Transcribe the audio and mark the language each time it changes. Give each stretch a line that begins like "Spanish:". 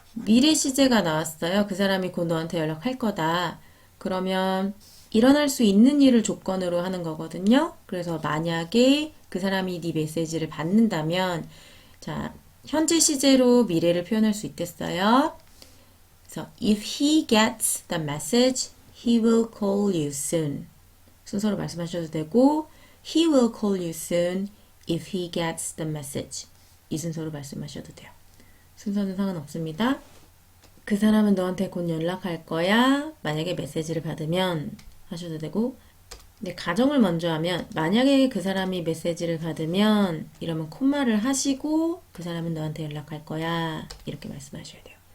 Korean: 미래 시제가 나왔어요. 그 사람이 곧 너한테 연락할 거다. 그러면 일어날 수 있는 일을 조건으로 하는 거거든요. 그래서 만약에 그 사람이 네 메시지를 받는다면 자, 현재 시제로 미래를 표현할 수 있겠어요. 그래서
English: if he gets the message, he will call you soon.
Korean: 순서로 말씀하셔도 되고
English: he will call you soon if he gets the message.
Korean: 이 순서로 말씀하셔도 돼요. 순서는 상관없습니다. 그 사람은 너한테 곧 연락할 거야. 만약에 메시지를 받으면 하셔도 되고 근데 가정을 먼저 하면 만약에 그 사람이 메시지를 받으면 이러면 콤마를 하시고 그 사람은 너한테 연락할 거야. 이렇게 말씀하셔야 돼요.